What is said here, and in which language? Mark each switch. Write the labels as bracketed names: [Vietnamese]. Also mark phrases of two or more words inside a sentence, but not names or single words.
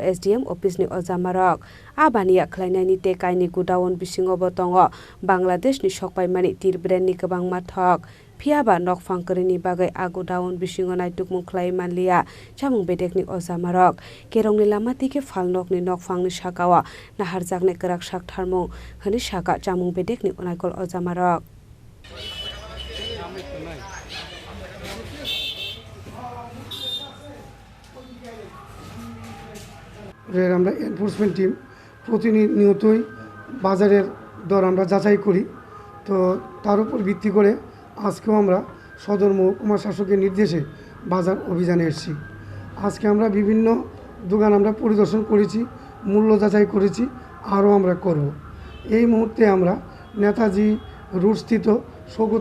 [Kok Borok] SDM Office ni Ozamarok Abania Khlainani te kaini Godown bisingo botongo Bangladesh ni Sokphaijak tir brand ni kabang mathok Phiaba nokfang korini bagai Godown bisingo naitukmung Khlaiwi manlia chamung bedekni Ozamarok kerongni lamatike falnok ni nokfang ni sakawa naharjakne karak sak tharmung hani saka chamung bedekni naikol Ozamarok [Bangla] আমরা এনফোর্সমেন্ট টিম প্রতিনিয়তই বাজারের দর আমরা যাচাই করি তো তার উপর ভিত্তি করে আজকেও আমরা সদর মহকুমা শাসকের নির্দেশে বাজার অভিযানে এসেছি আজকে আমরা বিভিন্ন দোকান আমরা পরিদর্শন করেছি মূল্য যাচাই করেছি আরও আমরা করব এই মুহূর্তে আমরা নেতাজি রোডস্থিত সৌগত